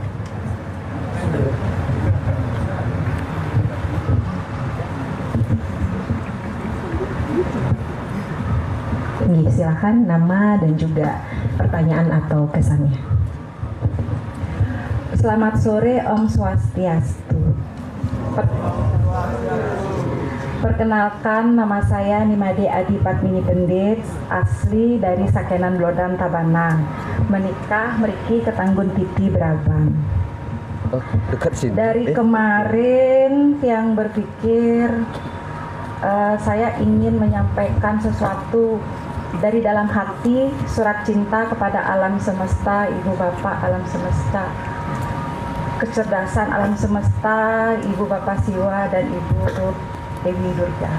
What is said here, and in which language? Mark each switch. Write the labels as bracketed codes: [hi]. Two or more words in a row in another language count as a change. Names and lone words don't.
[id] Nih, silakan nama dan juga pertanyaan atau kesannya. Selamat sore, [sa] Om Swastiastu. [id] Perkenalkan, nama saya Nimade Adi Padmini Pendit, asli dari Sakenan Blodan Tabanan, menikah meriki Ketanggun Titi Brabang. Dekat sini. Dari kemarin yang berpikir saya ingin menyampaikan sesuatu dari dalam hati surat cinta kepada alam semesta, Ibu Bapak alam semesta, kecerdasan alam semesta, Ibu Bapak Siwa dan Ibu Dewi Durga.